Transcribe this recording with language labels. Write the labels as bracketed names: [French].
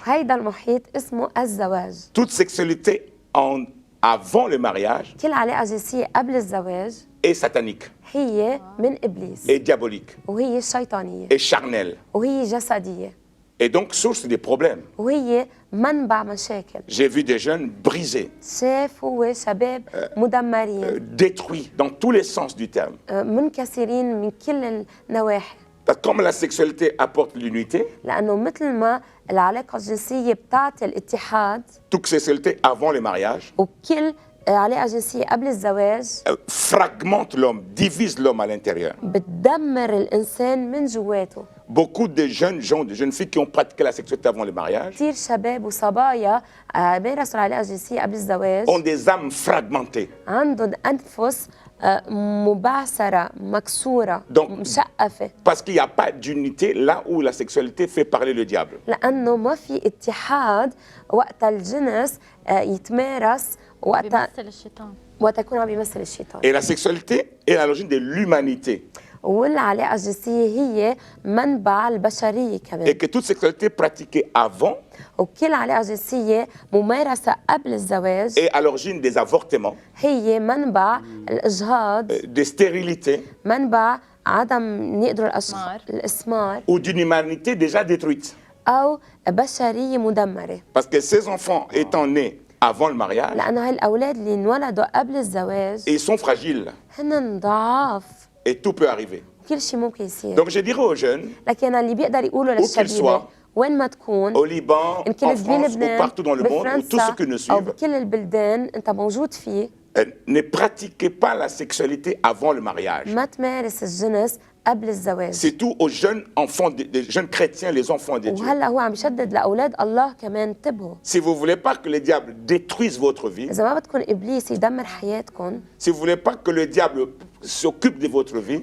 [Arabic] هيدا المحيط اسمه الزواج. [French] Toute sexualité avant le mariage [Arabic] كل علاقة جنسية قبل الزواج [French] est satanique, [Arabic] هي من إبليس [French] est diabolique, [Arabic] وهي شيطانية [French] est charnelle, [Arabic] وهي جسدية [French] et donc source des problèmes. [Arabic] وهي منبع مشاكل. [French] J'ai vu des jeunes brisés, [Arabic] شاف هو شباب مدمرين [French] détruits dans tous les sens du terme. [Arabic] منكسرين من كل النواحي. [French] Parce que comme la sexualité apporte l'unité, [Arabic] لأنه مثل ما العلاقة الجنسية بتعطي الاتحاد، [French] toute sexualité avant le mariage [Arabic] وكل علاقة جنسية قبل الزواج [French] fragmente l'homme, divise l'homme à l'intérieur. [Arabic] بتدمر الإنسان من جواته. [French] Beaucoup de jeunes gens, de jeunes filles qui ont pratiqué la sexualité avant le mariage [Arabic] كثير شباب وصبايا مارسوا العلاقة الجنسية قبل الزواج [French] ont des âmes fragmentées. [Arabic] عندهم أنفس مبعثرة مكسورة [French] Donc- [Arabic] مشقفة، [French] Parce qu'il n'y a pas d'unité là où la sexualité fait parler le diable. [Arabic] لأنه ما في اتحاد وقت الجنس يتمارس وقت بيمثل الشيطان. يكون عم بيمثل الشيطان. [French] Et la sexualité est à l'origine de l'humanité. [Arabic] والعلاقة الجنسية هي منبع البشرية [French] Et [Arabic] كمان، [French] que toute sexualité pratiquée avant [Arabic] وكل علاقة جنسية ممارسة قبل الزواج [French] est à l'origine des avortements, [Arabic] هي منبع الإجهاض، [French] des stérilités [Arabic] منبع عدم يقدروا إسمار. الإسمار [French] ou d'une humanité déjà détruite. [Arabic] أو بشرية مدمرة. [French] Parce que ces enfants étant nés avant le mariage, [Arabic] لأنه هالأولاد اللي انولدوا قبل الزواج [French] ils sont fragiles [Arabic] هن ضعاف، [French] et tout peut arriver. [Arabic] كل شيء ممكن يصير. [French] Donc je dirais aux jeunes, [Arabic] لكن اللي بيقدر يقوله [French] qu'il [Arabic] للشبيبة [French] soit, [Arabic] وين ما تكون، [French] au Liban, [Arabic] إن [French] en [Arabic] كنت [French] France ou [Arabic] بلبنان [French] partout dans le monde, ou tous ceux [Arabic] بفرنسا [French] qui nous [Arabic] أو [French] suivent, [Arabic] بكل البلدان أنت موجود فيه، [French] ne pratiquez pas la sexualité avant le mariage. [Arabic] ما تمارس الجنس قبل الزواج. [French] C'est tout aux jeunes enfants, des jeunes chrétiens, les enfants de Dieu. [Arabic] وهلا هو عم يشدد لاولاد الله كمان، انتبهوا [French] Si vous ne voulez pas que le diable détruise votre vie, [Arabic] اذا ما بدكم ابليس يدمر حياتكم، [French] si vous ne voulez pas que le diable s'occupe de votre vie,